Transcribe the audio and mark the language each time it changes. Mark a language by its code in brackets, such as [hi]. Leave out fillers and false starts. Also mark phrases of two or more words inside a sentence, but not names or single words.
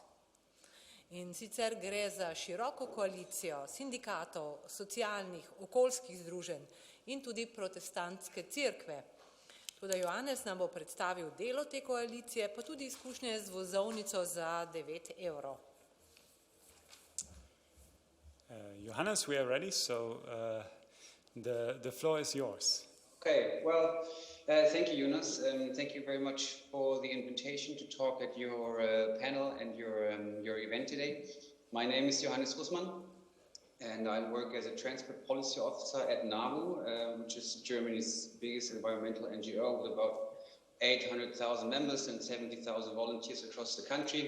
[sl] In sicer gre za široko koalicijo sindikatov, socialnih, okoljskih združenj in tudi protestantske cerkve. Tudi Johannes nam bo predstavil delo te koalicije, pa tudi izkušnje z vozovnico za 9 evrov. Johannes, [en] we are ready, so the floor is yours. Okay, well, thank you, Jonas, and thank you very much for the invitation to talk at your panel and your event today. My name is Johannes Russmann, and I work as a transport policy officer at NABU, which is Germany's biggest environmental NGO with about 800,000 members and 70,000 volunteers across the country.